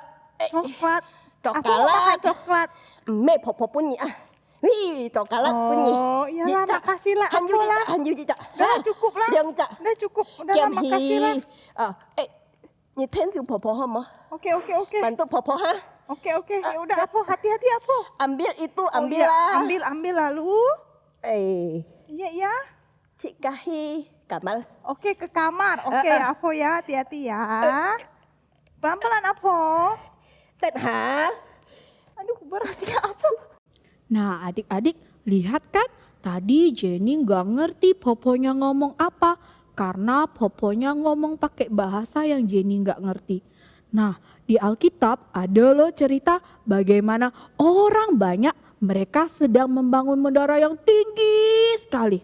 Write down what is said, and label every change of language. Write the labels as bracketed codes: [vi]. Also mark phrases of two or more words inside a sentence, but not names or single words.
[id] Coklat. Aku mau makan coklat. Mẹ Popo punya. Wih, coklat punya. Oh, iyalah makasih lah Apo lah. Hanyu cak. Udah cukup lah. Yang cak. Udah cukup. Udah lah Kem makasih lah. hi. Nhị thêm siêu Popo hả? Oke. Bantu Popo ha. Oke. Ya udah Apo, hati-hati Apo. Ambil itu, Oh, ambil iya. lah. Ambil lalu. Iya. Chị Kahi, Kamal. Oke, ke kamar. Oke, Apo ya, hati-hati ya. Pelan-pelan Apo. Tên hả? Aduh, berat ya Apo. Nah adik-adik lihat kan tadi Jenny nggak ngerti Poponya ngomong apa karena Poponya ngomong pakai bahasa yang Jenny nggak ngerti. Nah di Alkitab ada loh cerita bagaimana orang banyak mereka sedang membangun menara yang tinggi sekali.